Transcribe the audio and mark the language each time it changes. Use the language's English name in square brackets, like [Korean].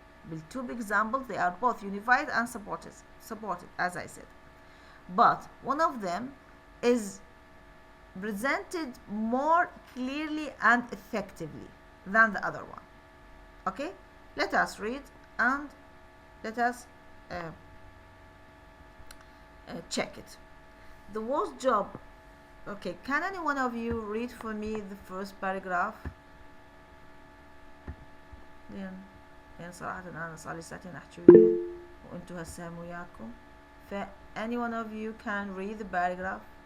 [English] بالtwo examples they are both unified and supported as I said, but one of them is presented more clearly and effectively than the other one. Okay, let us read and let us check it. The worst job. Okay, can any one of you read for me the first paragraph? [Arabic] يعني صراحة أنا صار لي ساعتين أحكي وياه وأنتوا هسه وياكم. [English] ف any one of you can read the paragraph.